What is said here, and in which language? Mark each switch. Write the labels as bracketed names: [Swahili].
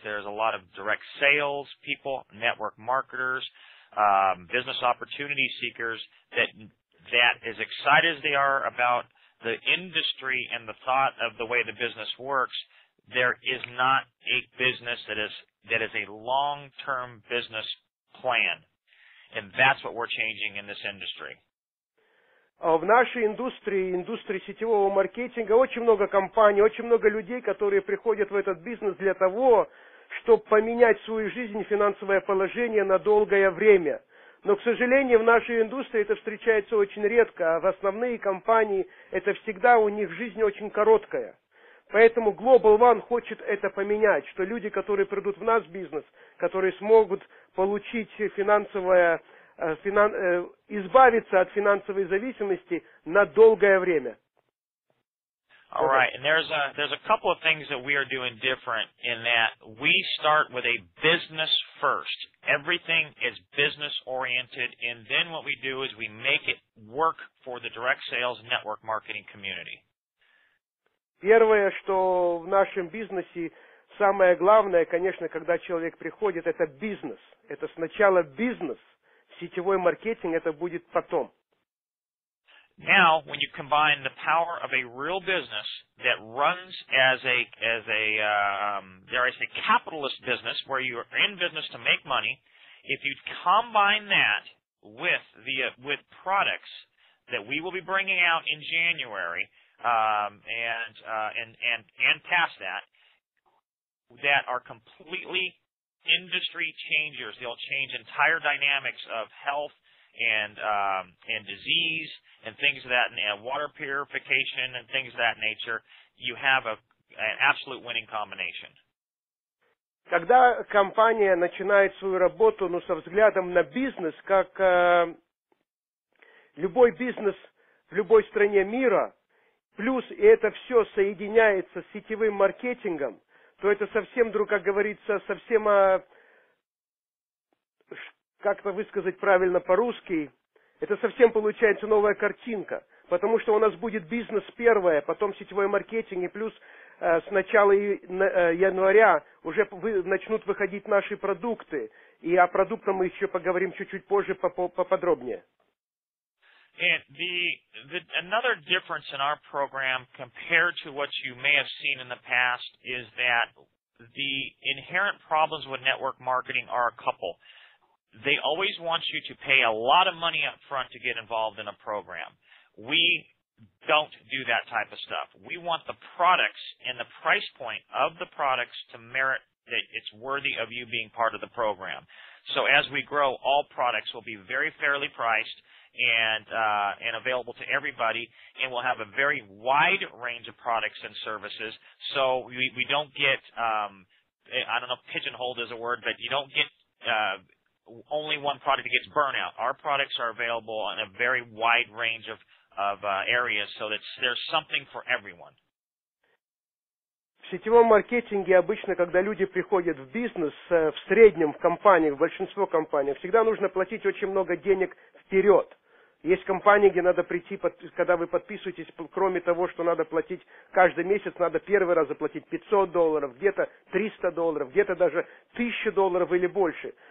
[English] There's a lot of direct sales people, network marketers, business opportunity seekers that as excited as they are about the industry and the thought of the way the business works, there is not a business that is a long-term business plan. And that's what we're changing in this industry. [Russian] В нашей индустрии сетевого маркетинга, очень много компаний, очень много людей, которые приходят в этот бизнес для того, чтобы поменять свою жизнь и финансовое положение на долгое время. Но, к сожалению, в нашей индустрии это встречается очень редко, а в основные компании это всегда у них жизнь очень короткая. Поэтому Global One хочет это поменять, что люди, которые придут в наш бизнес, которые смогут получить избавиться от финансовой зависимости на долгое время. [English] All right, and there's a couple of things that we are doing different in that we start with a business first. Everything is business oriented, and then what we do is we make it work for the direct sales network marketing community. [Russian] Первое, что в нашем бизнесе самое главное, конечно, когда человек приходит, это бизнес. Это сначала бизнес. Сетевой маркетинг это будет потом. [English] Now, when you combine the power of a real business that runs as a dare I say, capitalist business, where you are in business to make money, if you combine that with products that we will be bringing out in January, and past that are completely industry changers. They'll change entire dynamics of health and disease and things of that, and water purification and things of that nature. You have an absolute winning combination. [Russian] Когда компания начинает свою работу, со взглядом на бизнес, как любой бизнес в любой стране мира, плюс и это все соединяется с сетевым маркетингом, то это совсем, как говорится, совсем, как-то высказать правильно по-русски, это совсем получается новая картинка, потому что у нас будет бизнес первое, потом сетевой маркетинг, и плюс с начала января уже начнут выходить наши продукты, и о продуктах мы еще поговорим чуть-чуть позже поподробнее. [English] And another difference in our program compared to what you may have seen in the past is that the inherent problems with network marketing are a couple. They always want you to pay a lot of money up front to get involved in a program. We don't do that type of stuff. We want the products and the price point of the products to merit that it's worthy of you being part of the program. So as we grow, all products will be very fairly priced and available to everybody, and we'll have a very wide range of products and services. So we don't get, I don't know if pigeonholed is a word, but you don't get only one product that gets burnout. Our products are available in a very wide range of areas, so that there's something for everyone. [Russian] В сетевом маркетинге обычно, когда люди приходят в бизнес, в среднем в компаниях, в большинство компаний, всегда нужно платить очень много денег вперед. Есть компании, где надо прийти, когда вы подписываетесь, кроме того, что надо платить каждый месяц, надо первый раз заплатить $500, где-то $300, где-то даже $1000 или больше.